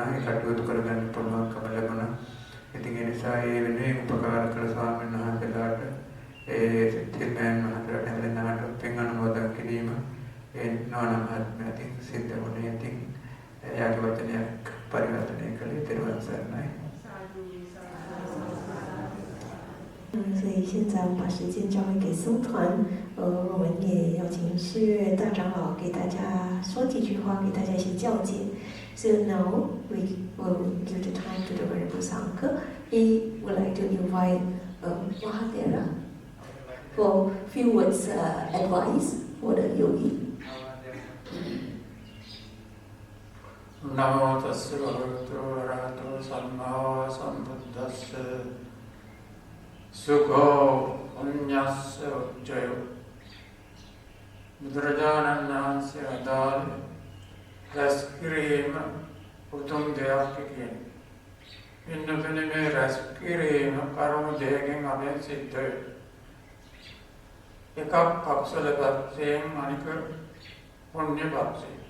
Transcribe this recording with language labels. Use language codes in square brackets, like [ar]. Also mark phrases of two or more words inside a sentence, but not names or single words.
[si] ඒ කටයුතු කරගන්න පුළුවන්කම ලැබුණා. ඉතින් ඒ නිසා ඒ වෙනුවෙන් උපකාර කළ ස්වාමීන් වහන්සේලාට ඒ සිද්ධාර්ථයන් මහත්තයාට හැමදෙනාට පින් අනුමෝදන් කිරීම ඒ නානමහත්මයාටින් සිද්ධ වුණේ. ඉතින් එයාගේ වචනයක් පරිවර්තනය කළේ තෙරුවන් සරණයි. [zh] 所以现在我们把时间交回给僧团，我们也邀请世月大长老给大家说几句话，给大家一些教诫。 [en] So now we will give the time to the Venerable Sangha. He would like to invite Mahadera for few words advice for the yogi. [pi] Namo tassa bhagavato arahato samma sambuddhassa sukho punyassa ujjayo [si] බුදුරජාණන් වහන්සේ අදාළ රැස් කිරීම උතුම් දෙයක් කියන. ඉන්නතුනි මේ රැස් කිරීම කරුණු දෙකකින් අපෙන් සිද්ධ වෙනවා. එකක් අකුසල පැත්තෙන් අනික පුණ්‍ය පැත්තෙන්.